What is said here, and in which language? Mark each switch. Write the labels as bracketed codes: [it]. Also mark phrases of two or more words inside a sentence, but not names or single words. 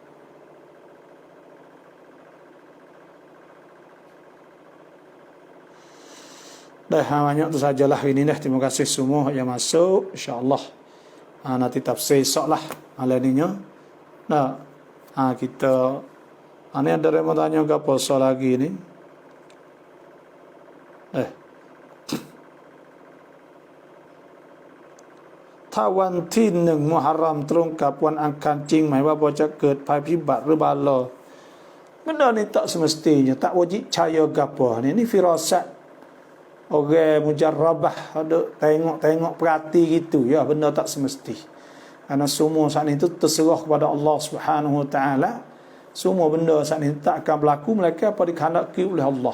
[ms] Dah banyak tu sajalah ini dah. Terima kasih semua yang masuk. InsyaAllah nanti tafsir esok lah malam ni. Nah, kita ni ada yang mau tanya ke apa soal lagi ni? [th] ถ้าวันที่1 มุฮัรรอมตรงกับวันอังคารจริงหมายว่าพอจะเกิดภัยพิบัติหรือบาลอ [ms] benda ni tak semestinya, tak wajib percaya gapo ni firasat orang mujarrabah ada tengok perhati gitu ya, benda tak semesti. Karena semua saat itu terserah kepada Allah [ar] سبحانه وتعالى. [ms] Semua benda saat ini tak akan berlaku melainkan apa dikehendaki oleh Allah.